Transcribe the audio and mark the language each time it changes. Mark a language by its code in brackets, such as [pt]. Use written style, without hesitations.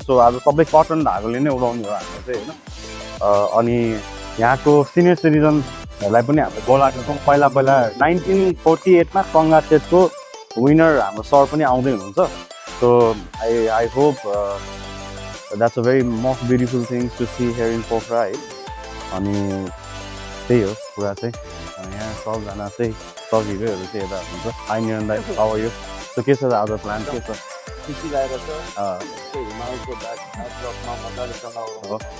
[ne] So आज सबै cotton धागोले नै उडाउने हो हामीले चाहिँ हैन. अनि यहाँको सिनियर सिटिजनहरुलाई पनि हामीले बोलाएको छौँ. पहिला 1948 मा चङ्गाचेटको विनर हाम्रो सर पनि आउँदै हुनुहुन्छ. [en] So I hope that's a very most beautiful thing to see here in Pokhara. [ne] अनि त्यही हो कुरा चाहिँ. यहाँ सबजना चाहिँ सजिलोहरू चाहिँ यता हुन्छ. हाई निरन दाइ, [en] How are you? [ne] सो के छ त आज प्लान के छ? खुसी लागेको छ. हिमालको ब्याकड्रपमा मजाले चलाउनु